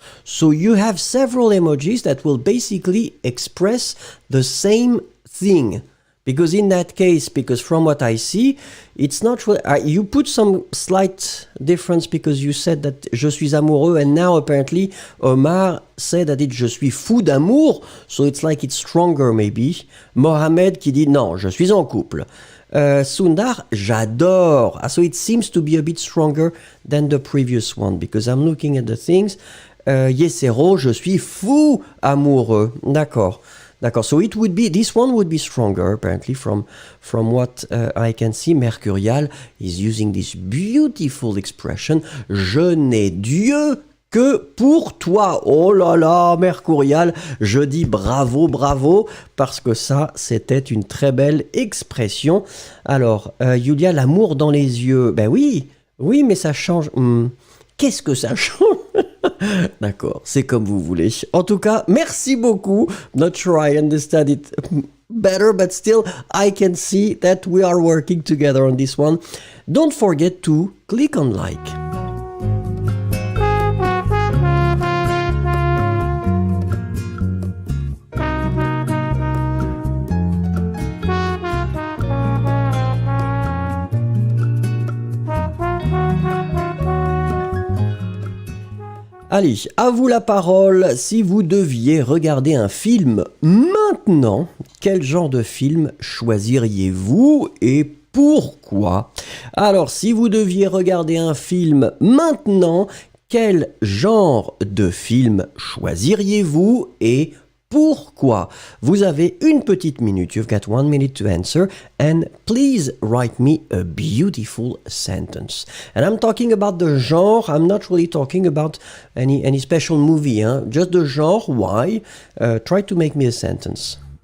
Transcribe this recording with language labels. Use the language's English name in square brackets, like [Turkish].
[English] So you have several emojis that will basically express the same thing. Because in that case, because from what I see, it's not really, you put some slight difference because you said that [French] je suis amoureux [English] and now apparently Omar said that it's [French] je suis fou d'amour, [English] so it's like it's stronger maybe. [French] Mohamed qui dit non, je suis en couple. Sundar, j'adore. [English] So it seems to be a bit stronger than the previous one because I'm looking at the things. [French] Yesero, je suis fou amoureux. D'accord. D'accord, [English] so it would be, this one would be stronger apparently from what I can see. Mercurial is using this beautiful expression, [French] je n'ai Dieu que pour toi. Oh là là, Mercurial, je dis bravo, bravo, parce que ça, c'était une très belle expression. Alors, Julia, l'amour dans les yeux, ben oui, mais ça change. Qu'est-ce que ça change? D'accord, c'est comme vous voulez. En tout cas, merci beaucoup. [English] Not sure I understand it better, but still I can see that we are working together on this one. Don't forget to click on like. [French] Allez, à vous la parole. Si vous deviez regarder un film maintenant, quel genre de film choisiriez-vous et pourquoi? Alors, si vous deviez regarder un film maintenant, quel genre de film choisiriez-vous et pourquoi? Vous avez une petite minute. [English] You've got 1 minute to answer. And please write me a beautiful sentence. And I'm talking about the genre. I'm not really talking about any special movie. Hein? Just the genre. Why? Try to make me a sentence.